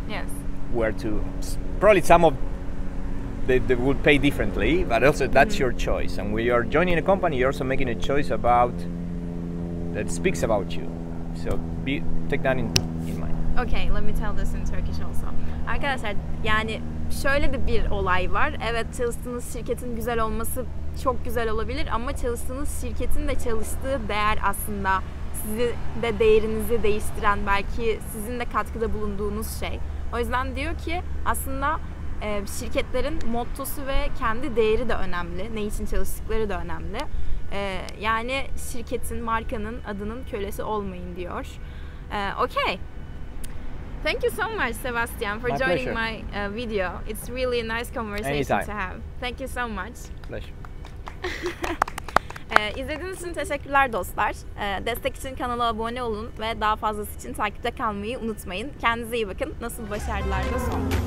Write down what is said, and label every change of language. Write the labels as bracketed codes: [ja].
[en] Yes. Where to? Probably some of they would pay differently, but also that's your choice. And when you're joining a company, you're also making a choice that speaks about you. So take that in mind. Okay, let me tell this in Turkish also. [tr] Arkadaşlar, yani şöyle de bir olay var. Evet, çalıştığınız şirketin güzel olması çok güzel olabilir ama çalıştığınız şirketin de çalıştığı değer aslında sizi de değerinizi değiştiren, belki sizin de katkıda bulunduğunuz şey. O yüzden diyor ki aslında şirketlerin mottosu ve kendi değeri de önemli. Ne için çalıştıkları da önemli. Yani şirketin, markanın adının kölesi olmayın diyor. [en] Okay. Thank you so much, Sebastian, for joining my video. It's really a nice conversation to have. Thank you so much. Pleasure. [tr] İzlediğiniz için teşekkürler dostlar. Destek için kanala abone olun ve daha fazlası için takipte kalmayı unutmayın. Kendinize iyi bakın. Nasıl başardılar da son.